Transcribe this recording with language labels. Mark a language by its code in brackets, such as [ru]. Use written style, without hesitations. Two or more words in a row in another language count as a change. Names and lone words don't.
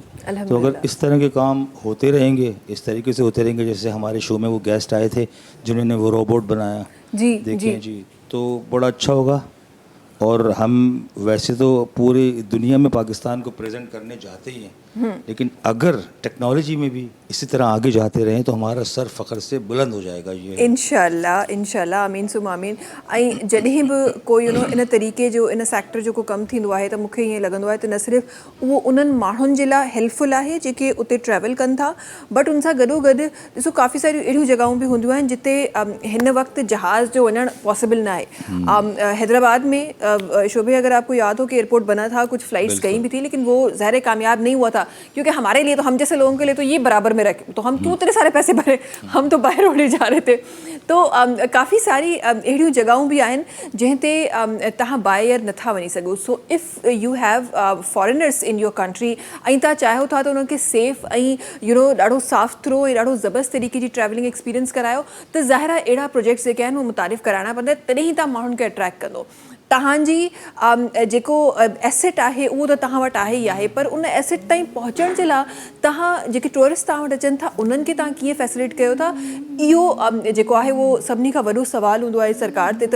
[ur] تو اگر اس طرح کے کام ہوتے رہیں گے، اس طریقے سے ہوتے رہیں گے، جیسے ہمارے شو میں وہ گیسٹ آئے تھے جنہوں نے وہ روبوٹ بنایا، جی دیکھیں جی، تو بڑا اچھا ہوگا. اور ہم ویسے تو پوری دنیا میں پاکستان کو پریزنٹ کرنے جاتے ہی ہیں، لیکن اگر ٹیکنالوجی میں بھی اسی طرح آگے جاتے رہیں تو ہمارا سر فخر سے بلند ہو جائے گا. ये [ar] إن شاء الله آمين ثم آمين. [sd] ऐं जॾहिं बि कोई इन तरीक़े जो इन सेक्टर जो को कमु थींदो आहे त मूंखे ईअं लॻंदो आहे त न सिर्फ़ु उहो उन्हनि माण्हुनि जे लाइ हेल्पफुल आहे जेके उते ट्रैवल कनि था, बट उन सां गॾोगॾु ॾिसो काफ़ी सारियूं अहिड़ियूं जॻहियूं बि हूंदियूं आहिनि जिते हिन वक़्तु जहाज़ जो वञणु पॉसिबल न आहे. [ur] حیدرآباد میں شوبھے اگر آپ کو یاد ہو کہ ایئرپورٹ بنا تھا، کچھ فلائٹس گئی بھی تھی، لیکن وہ ظاہر کامیاب نہیں ہوا تھا کیونکہ ہمارے لیے تو، ہم جیسے لوگوں کے لیے تو یہ برابر میں رکھے، تو ہم کیوں اتنے سارے پیسے بھرے، ہم تو باہر اڑے جا رہے تھے. [sd] तो काफ़ी सारी अहिड़ियूं जॻहियूं बि आहिनि जंहिं ते तव्हां [en] by air [sd] नथा वञी सघो. [en] so if you have foreigners in your country [sd] ऐं तव्हां चाहियो था त उन्हनि खे सेफ़ ऐं ॾाढो साफ़ थ्रो ऐं ॾाढो ज़बरदस्त तरीक़े जी [en] traveling experience [sd] करायो त ज़ाहिर आहे अहिड़ा प्रोजेक्ट्स जेके आहिनि उहे मुतारिफ़ कराइणा पवंदा, तॾहिं ई तव्हां माण्हुनि खे अट्रैक्ट कंदो. तव्हांजी जेको एसेट आहे उहो त तव्हां वटि आहे ई आहे, पर उन एसेट ताईं पहुचण जे लाइ तव्हां जेके टूरिस्ट तव्हां वटि अचनि था उन्हनि खे तव्हां कीअं फैसिलिटेट कयो था, इहो जेको आहे उहो सभिनी खां वॾो सुवालु हूंदो आहे सरकार ते.